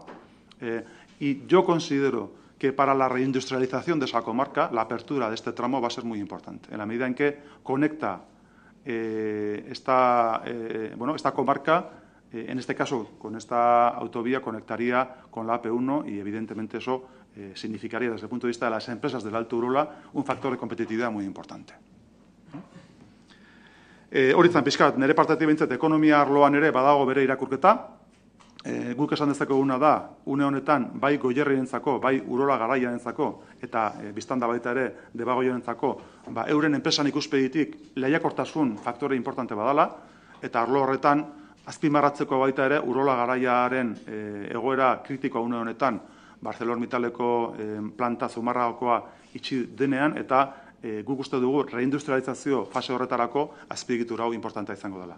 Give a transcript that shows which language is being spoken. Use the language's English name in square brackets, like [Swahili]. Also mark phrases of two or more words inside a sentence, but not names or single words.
[Spanish] Y yo considero que para la reindustrialización de esa comarca, la apertura de este tramo va a ser muy importante, en la medida en que conecta esta comarca, en este caso, con esta autovía, conectaría con la AP1 y, evidentemente, eso significaría, desde el punto de vista de las empresas del Alto Urola, un factor de competitividad muy importante. [Basque] Hori izan pixkat, nire partetik behintzat ekonomia arloan ere badago bere irakurketa. Guk esan dezakeguna da, une honetan, bai Goierrirentzako, bai Urola Garaiarentzako eta biztanda baita ere Debagoierentzako, euren enpresan ikuspegitik lehiakortasun faktore importante badala, eta arlo horretan azpimarratzeko baita ere Urola Garaiaren egoera kritikoa une honetan ArcelorMittaleko planta Zumarragakoa itxi denean, eta guk uste dugu reindustrializazio fase horretarako azpiegitura hau importantea izango dela.